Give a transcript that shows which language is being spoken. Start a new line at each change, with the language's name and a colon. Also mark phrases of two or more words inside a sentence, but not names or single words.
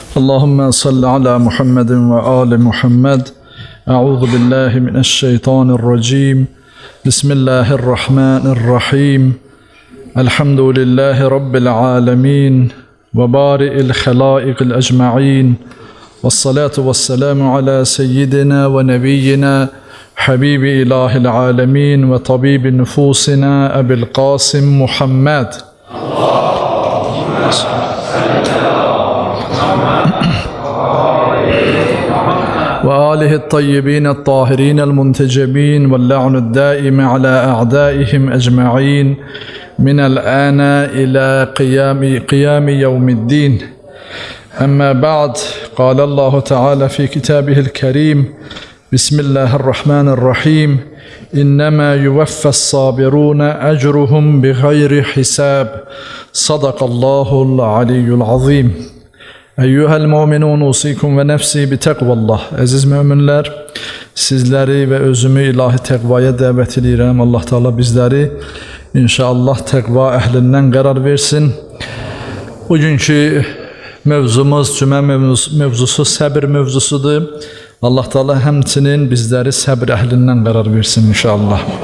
Arabic: اللهم صل على محمد وآل محمد. أعوذ بالله من الشيطان الرجيم. Bismillahirrahmanirrahim. الحمد لله رب العالمين وبارئ الخلائق أجمعين. والصلاة والسلام على سيدنا ونبينا حبيب إله العالمين وطبيب نفوسنا أبي القاسم محمد. وآله الطيبين الطاهرين المنتجبين واللعن الدائم على أعدائهم أجمعين من الآن إلى قيام يوم الدين. أما بعد، قال الله تعالى في كتابه الكريم: بسم الله الرحمن الرحيم. إنما يوفى الصابرون أجرهم بغير حساب. صدق الله العلي العظيم. أيها المؤمنون أوصيكم ونفسي بتقوى الله.
Azerbaijani: Əziz möminlər, sizləri və özümü ilahi təqvaya dəvət edirəm. Allah Teala bizləri inşallah təqva əhlindən qərar versin. Bugünkü mövzumuz, cümə mövzusu səbir mövzusudur. Allah Teala həmçinin bizləri səbir əhlindən qərar versin inşallah.